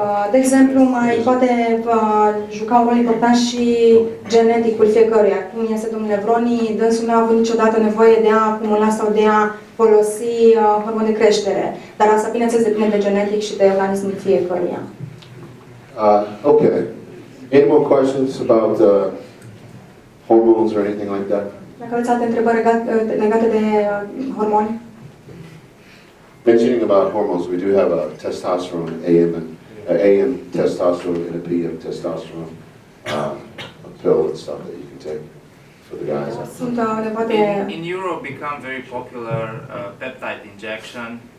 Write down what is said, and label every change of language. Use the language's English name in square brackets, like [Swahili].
[Romanian] De exemplu, mai poate juca un rol important și geneticul fiecăruia. Cum este domnul Levrone, dânsul nu a avut niciodată nevoie de a acumula sau de a folosi hormoni de creștere. Dar asta, bineînțeles, depinde de genetic și de organismul fiecăruia. [English] Okay. Any more questions about hormones or anything like that? [Romanian] Dacă aveți alte întrebări legate de hormoni? [English] Mentioning about hormones, we do have a testosterone AM testosterone and a PM testosterone a pill and stuff that you can take for the guys. In Europe become very popular peptide injection.